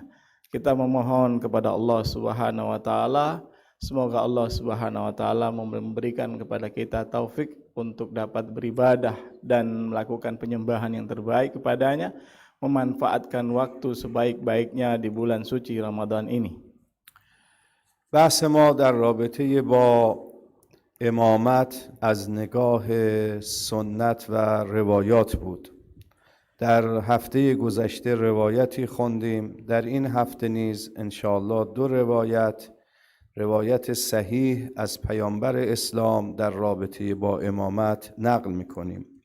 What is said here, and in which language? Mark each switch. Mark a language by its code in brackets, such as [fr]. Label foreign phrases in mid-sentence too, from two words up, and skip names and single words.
[id] Kita memohon kepada Allah [ar] سبحانه وتعالى, [id] semoga Allah [ar] سبحانه وتعالى [id] memberikan kepada kita taufik untuk dapat beribadah dan melakukan penyembahan yang terbaik kepadanya, memanfaatkan waktu sebaik-baiknya di bulan suci Ramadan ini. [fa] بحث ما در رابطه با امامت از نگاه سنت و روایات بود. در هفته گذشته روایتی خوندیم، در این هفته نیز انشاءالله دو روایت صحیح از پیامبر اسلام در رابطه با امامت نقل می‌کنیم.